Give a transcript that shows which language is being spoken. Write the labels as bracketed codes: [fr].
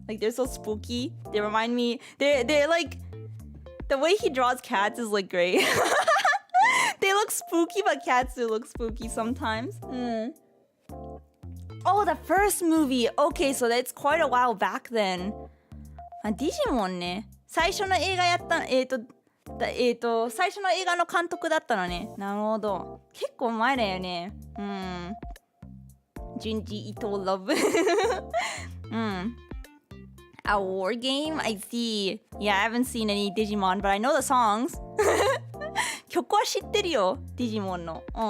[en] Like, they're so spooky. They remind me... They're like... The way he draws cats is, like, great. They look spooky, but cats do look spooky sometimes. Oh, the first movie. Okay, so that's quite a while back then. [ja] Digimon ね。最初の映画やった、最初の映画の監督だったのね。なるほど。結構前だよね。 [en] Junji Ito love. A war game? I see. Yeah, I haven't seen any Digimon, but I know the songs. [ja] 曲は知ってるよ、Digimon の。